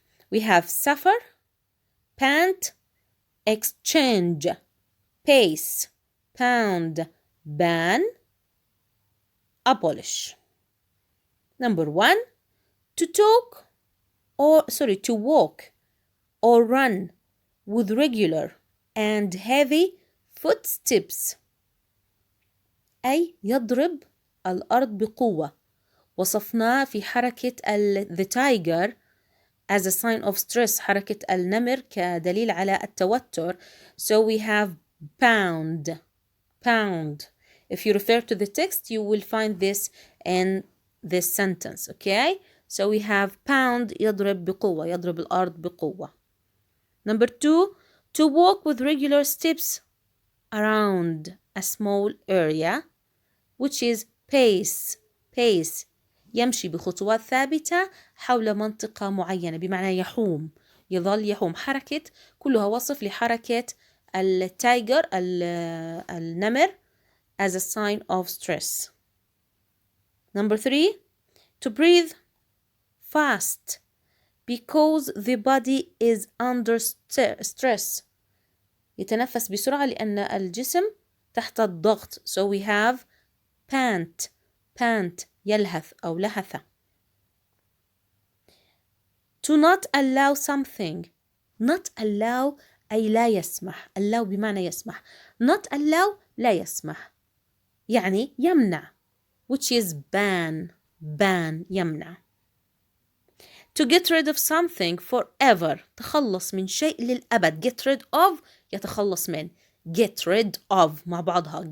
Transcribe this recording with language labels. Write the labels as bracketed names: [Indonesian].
[English] We have suffer, pant, exchange, pace, pound, ban, abolish. Number 1, to walk or run with regular and heavy footsteps. [Arabic] أي يضرب الأرض بقوة. وصفناه في حركة [English] the tiger as a sign of stress, [Arabic] حركة النمر كدليل على التوتر. [English] So we have pound. Pound. If you refer to the text, you will find this in this sentence, okay? [Arabic] So we have pound يضرب بقوة, يضرب الأرض بقوة. [English] Number 2, to walk with regular steps around a small area, which is pace. Pace. [Arabic] يمشي بخطوات ثابتة حول منطقة معينة, بمعنى يحوم. يظل يحوم. حركة كلها وصف لحركة التايجر, النمر, [English] as a sign of stress. Number 3, to breathe fast because the body is under stress. [Arabic] يتنفس بسرعة لأن الجسم تحت الضغط. [English] So we have pant. Pant [Arabic] يلهث أو لهث. [English] To not allow something not allow [Arabic] أي لا يسمح. allow بمعنى يسمح. [English] not allow [Arabic] لا يسمح. يعني يمنع. [English] which is ban. ban يمنع. To get rid of something forever. [Arabic] تخلص من شيء للأبد. [English] Get rid of [Arabic] يتخلص من. [English] Get rid of [Arabic] مع بعضها.